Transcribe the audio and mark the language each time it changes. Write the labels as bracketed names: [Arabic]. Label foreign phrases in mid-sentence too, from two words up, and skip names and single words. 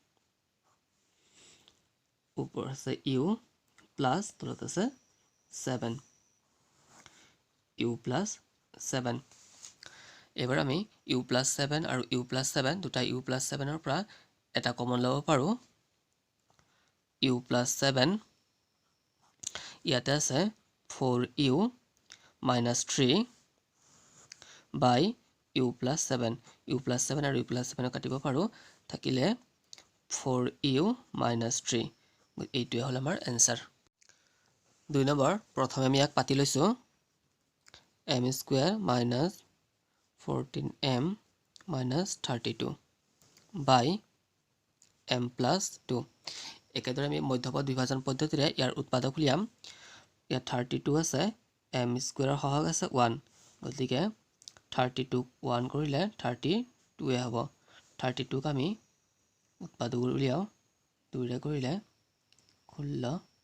[Assamese] ওপৰ আছে [English] u plus [Assamese] তলত আছে 7 [English] u plus 7 [Assamese] এবাৰ আমি [English] u plus 7 [Assamese] আৰু [English] u plus 7 [Assamese] দুটা [English] u plus 7 [Assamese] ৰ পৰা এটা কমন লব পাৰো [English] u plus 7 [Assamese] ইয়াতে আছে [English] 4u minus 3 by u plus 7 u plus 7 [Assamese] আৰু u [English] plus 7 [Assamese] কাটিব পাৰো থাকিলে [English] 4u minus 3 [Assamese] এইটোৱে হ'ল আমাৰ এনসাৰ 2 নম্বৰ প্ৰথমে আমি ইয়াক পাতি লৈছো [English] m square minus 14m minus 32 by m plus 2 [Assamese] একেদৰে আমি মধ্যপদ বিভাজন পদ্ধতিৰে ইয়াৰ উৎপাদক উলিয়াম ইয়াত 32 আছে [English] m square [Assamese] সহগ আছে 1 গতিকে 32 1 কৰিলে 32 এ হ'ব 32 ক আমি উৎপাদক উলিয়াও 2 ৰে কৰিলে 16